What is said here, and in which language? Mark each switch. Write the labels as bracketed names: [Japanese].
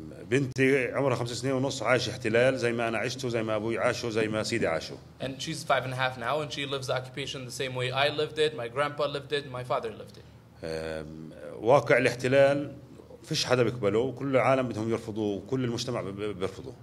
[Arabic] بنتي عمرها 5 سنين ونص عايشة احتلال زي ما أنا عشته، زي ما أبوي عاشه، زي ما سيدي عاشه. [English] And she's 5.5 now, and she lives the occupation the same way I lived it, my grandpa lived it, my father lived it. [Arabic] واقع الاحتلال فيش حدا بيقبله، وكل العالم بدهم يرفضوه، وكل المجتمع بيرفضه.